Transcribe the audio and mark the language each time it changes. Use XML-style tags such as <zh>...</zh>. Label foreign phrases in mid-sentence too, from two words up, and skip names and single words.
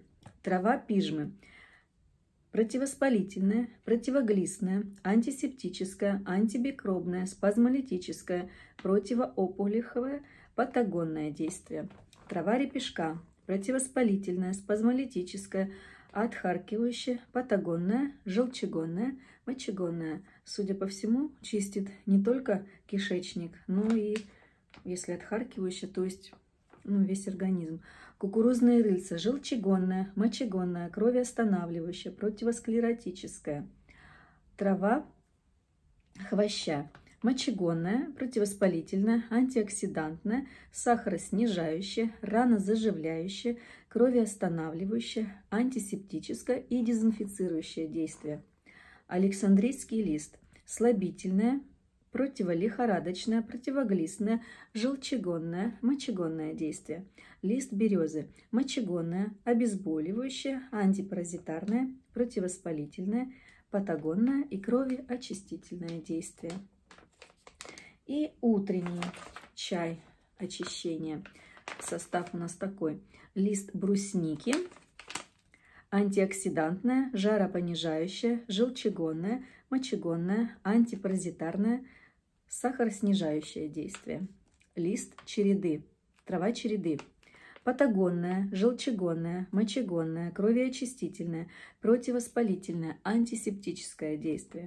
<ru>Трава пижмы противовоспалительное, противоглистное, антисептическое, антимикробное, спазмолитическое, противоопухолевое, патагонное действие. Трава репешка противовоспалительное, спазмолитическое, отхаркивающее, патагонное, желчегонное, мочегонное. Судя по всему, чистит не только кишечник, но и, если отхаркивающее, то есть весь организм. Кукурузные рыльца желчегонная, мочегонная, кровоостанавливающая, противосклеротическая. Трава хвоща мочегонная, противовоспалительная, антиоксидантная, сахароснижающая, ранозаживляющая, кровоостанавливающая, антисептическое и дезинфицирующее действие. Александрийский лист слабительное, противолихорадочное, противоглистное, желчегонное, мочегонное действие. Лист березы мочегонное, обезболивающее, антипаразитарное, противовоспалительное, патагонное и кровеочистительное действие. И утренний чай очищения. Состав у нас такой. Лист брусники, антиоксидантное, жаропонижающее, желчегонное, мочегонное, антипаразитарное, сахароснижающее действие. Лист череды, трава череды. Патагонная, желчегонная, мочегонная, кровеочистительная, противовоспалительное, антисептическое действие.</ru>